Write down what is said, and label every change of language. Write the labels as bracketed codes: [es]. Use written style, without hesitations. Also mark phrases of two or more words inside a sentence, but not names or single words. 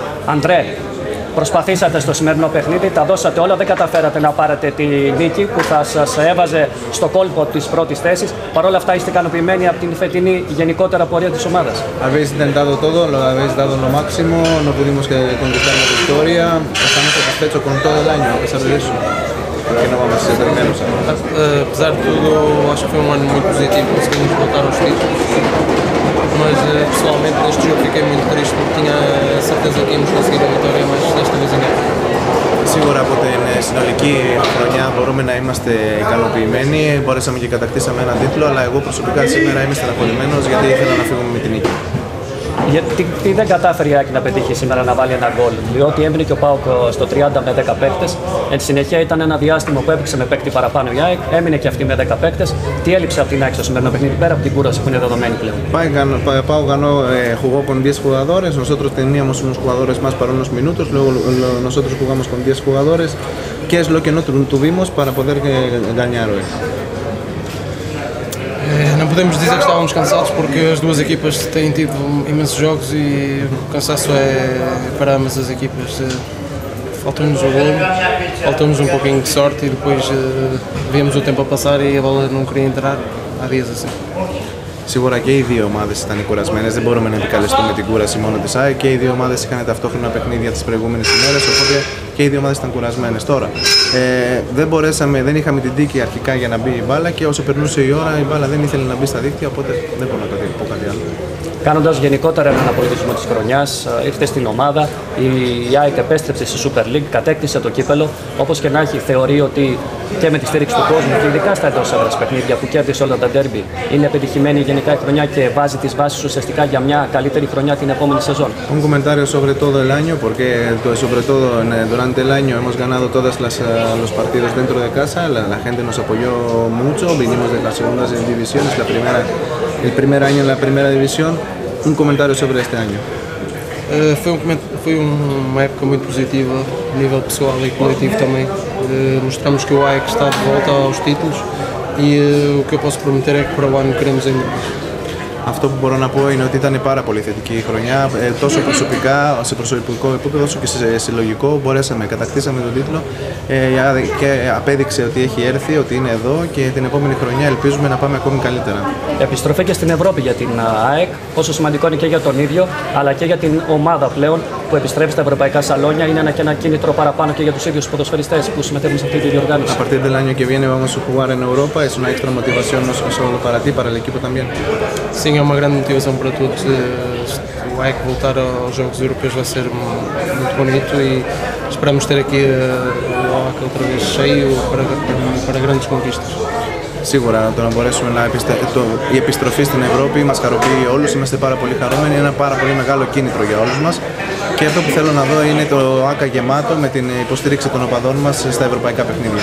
[el] Αντρέ, προσπαθήσατε στο σημερινό παιχνίδι, τα δώσατε όλα, δεν καταφέρατε να πάρετε τη νίκη που θα σας έβαζε στο κόλπο της πρώτης θέσης. Παρ' όλα αυτά είστε ικανοποιημένοι από την φετινή γενικότερα πορεία της ομάδας. [es] Habéis intentado todo, lo habéis dado lo máximo, no pudimos conquistar la victoria, estamos satisfechos con todo el año a pesar de eso. [pt] Porque não vamos ser menos. Apesar de tudo, acho que foi um ano muito positivo, conseguimos voltar aos títulos. Mas pessoalmente neste jogo fiquei muito triste porque tinha a certeza que íamos conseguir a vitória, mas desta vez engano. [el] Σίγουρα από την συνολική χρονιά μπορούμε να είμαστε ικανοποιημένοι, μπορέσαμε και κατακτήσαμε έναν τίτλο, αλλά εγώ προσωπικά σήμερα είμαι στεναχωρημένος γιατί ήθελα να φύγουμε με την νίκη. Γιατί δεν κατάφερε η ΑΕΚ να πετύχει σήμερα να βάλει ένα γκολ? Διότι έμεινε και ο ΠΑΟΚ στο 30 με 10 παίκτες. Εν συνεχεία ήταν ένα διάστημα που έπαιξε με παίκτη παραπάνω η ΑΕΚ, έμεινε και αυτή με 10 παίκτες. Τι έλειψε από την ΑΕΚ στο σημερινό παιχνίδι πέρα από την κούραση που είναι δεδομένη πλέον? [es] Pau ganó, jugó con 10 jugadores, nosotros teníamos unos jugadores más para unos minutos, luego nosotros jugamos con 10 jugadores. ¿Qué es lo que no tuvimos para poder ganar hoy? [pt] Não podemos dizer que estávamos cansados porque as duas equipas têm tido imensos jogos e o cansaço é para ambas as equipas. Faltou-nos o golo, faltou-nos um pouquinho de sorte e depois víamos o tempo a passar e a bola não queria entrar. Há dias assim. [el] Σίγουρα και οι δύο ομάδες ήταν κουρασμένες, δεν μπορούμε να επικαλεστούμε την κούραση μόνο της ΑΕΚ και οι δύο ομάδες είχαν ταυτόχρονα παιχνίδια τις προηγούμενες ημέρες, οπότε και οι δύο ομάδες ήταν κουρασμένες. Τώρα, δεν είχαμε την τύχη αρχικά για να μπει η μπάλα και όσο περνούσε η ώρα η μπάλα δεν ήθελε να μπει στα δίκτυα, οπότε δεν μπορώ να πω κάτι άλλο. Κάνοντας γενικότερα έναν απολογισμό της χρονιάς, ήρθε στην ομάδα, η ΑΕΚ επέστρεψε στη Super League, κατέκτησε το κύπελο. Όπως και να έχει, θεωρεί ότι και με τη στήριξη του κόσμου και ειδικά στα εντός έδρας παιχνίδια που κέρδισε όλα τα ντέρμπι, είναι επιτυχημένη γενικά η χρονιά και βάζει τις βάσεις ουσιαστικά για μια καλύτερη χρονιά την επόμενη σεζόν. [es] Un comentario sobre todo el año, porque sobre todo durante el año hemos ganado todos los partidos dentro de casa, la gente nos apoyó mucho, vinimos de las segundas divisiones, el primer año en la primera división. Un comentario sobre este año. [pt] Foi uma época muito positiva, a nível pessoal e coletivo também. Mostramos que o ΑΕΚ está de volta aos títulos e o que eu posso prometer é que para o ano queremos ainda mais. [el] Αυτό που μπορώ να πω είναι ότι ήταν πάρα πολύ θετική η χρονιά, τόσο προσωπικά, σε προσωπικό επίπεδο, όσο και σε συλλογικό. Κατακτήσαμε τον τίτλο και απέδειξε ότι έχει έρθει, ότι είναι εδώ και την επόμενη χρονιά ελπίζουμε να πάμε ακόμη καλύτερα. Επιστροφή και στην Ευρώπη για την ΑΕΚ, πόσο σημαντικό είναι και για τον ίδιο, αλλά και για την ομάδα πλέον που επιστρέφει στα ευρωπαϊκά σαλόνια. Είναι ένα κίνητρο παραπάνω και για τους ίδιους ποδοσφαιριστές που συμμετέχουν σε αυτή τη διοργάνωση. [es] A partir del año que viene vamos a jugar en Europa, es una extra motivación no solo para ti, para el equipo también. [pt] Sim, é uma grande motivação para todos. O ΑΕΚ voltar aos Jogos Europeus vai ser muito bonito e esperamos ter aqui o ΑΕΚ outra vez cheio para grandes conquistas. [el] Σίγουρα το να μπορέσουμε η επιστροφή στην Ευρώπη μας χαροποιεί όλους, είμαστε πάρα πολύ χαρούμενοι, είναι ένα πάρα πολύ μεγάλο κίνητρο για όλους μας και αυτό που θέλω να δω είναι το ΆΚΑ γεμάτο με την υποστήριξη των οπαδών μας στα ευρωπαϊκά παιχνίδια.